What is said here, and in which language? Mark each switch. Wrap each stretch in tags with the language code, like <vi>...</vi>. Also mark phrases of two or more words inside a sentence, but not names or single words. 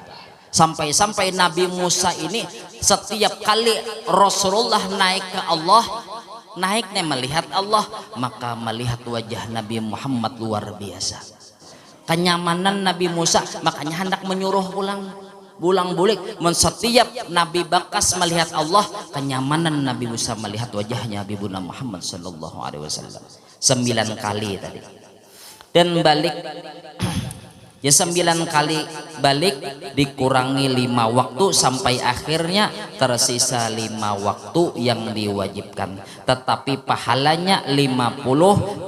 <id>Sampai-sampai Nabi Musa ini setiap kali Rasulullah naik ke Allah, naiknya melihat Allah, maka melihat wajah Nabi Muhammad luar biasa. Kenyamanan Nabi Musa, makanya hendak menyuruh pulang bulik. Setiap Nabi bakas melihat Allah, kenyamanan Nabi Musa melihat wajahnya Habibuna Muhammad</id> <ar>sallallahu alaihi wasallam</ar> <id>9 kali tadi. Dan balik ya 9 kali balik dikurangi 5 waktu sampai akhirnya tersisa 5 waktu yang diwajibkan, tetapi pahalanya 50.</id>